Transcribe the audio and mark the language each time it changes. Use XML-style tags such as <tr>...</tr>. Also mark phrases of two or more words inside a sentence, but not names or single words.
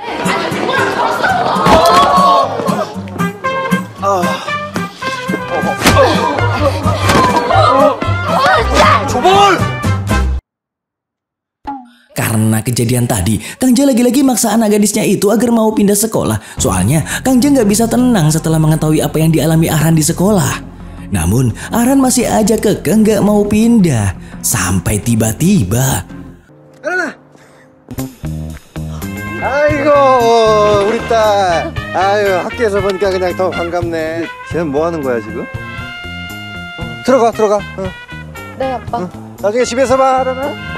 <id>Karena kejadian tadi, Kang Ja lagi-lagi maksa anak gadisnya itu agar mau pindah sekolah. Soalnya Kang Ja nggak bisa tenang setelah mengetahui apa yang dialami Ahran di sekolah. Namun Ahran masih aja kekeh nggak mau pindah. Sampai tiba-tiba,</id> <ko>아이고 우리 딸. 아유 학교에서 보니까 그냥 더 반갑네. 쟤는 뭐 하는 거야 지금? 들어가. 네 아빠. 나중에 집에서 봐 알아나?</ko>